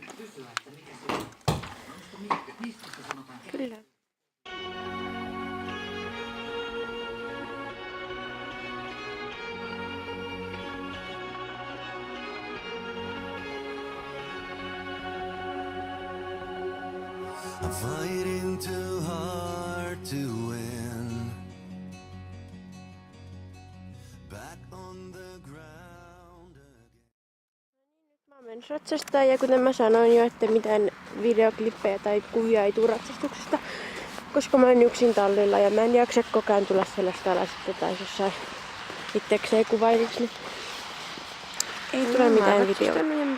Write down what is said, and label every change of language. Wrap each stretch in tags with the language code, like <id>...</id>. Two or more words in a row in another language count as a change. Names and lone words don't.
<fi>Kyllä.</fi> <en>I'm fighting too hard to win. Back on the ground again.</en> <fi>Mä menen ratsastaa ja kuten mä sanoin jo, että mitään videoklippejä tai kuvia ei tule ratsastuksesta, koska mä oon yksin tallilla ja mä en jaksa koko ajan tulla sellaista alas, että taisi jossain itsekseen kuvailiksi, niin ei tule mitään videoa.</fi>